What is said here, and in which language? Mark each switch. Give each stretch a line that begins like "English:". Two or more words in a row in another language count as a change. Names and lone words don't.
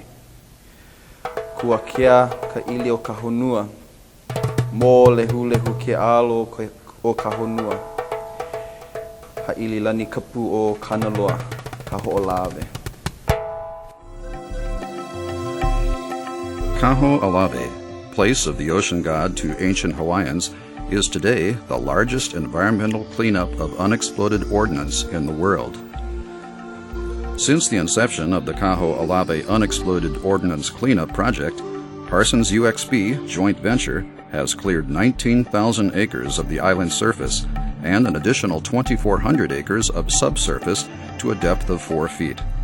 Hawaiian: Kua kia ka ili o ka honua, mō lehu ke alo o ka honua. Ha ili lani kapu o kanaloa, Kaho'olawe.
English: Kaho'olawe, place of the ocean god to ancient Hawaiians, is today the largest environmental cleanup of unexploded ordnance in the world. Since the inception of the Kaho'olawe Unexploded Ordnance Cleanup Project, Parsons UXB joint venture has cleared 19,000 acres of the island's surface and an additional 2,400 acres of subsurface to a depth of 4 feet.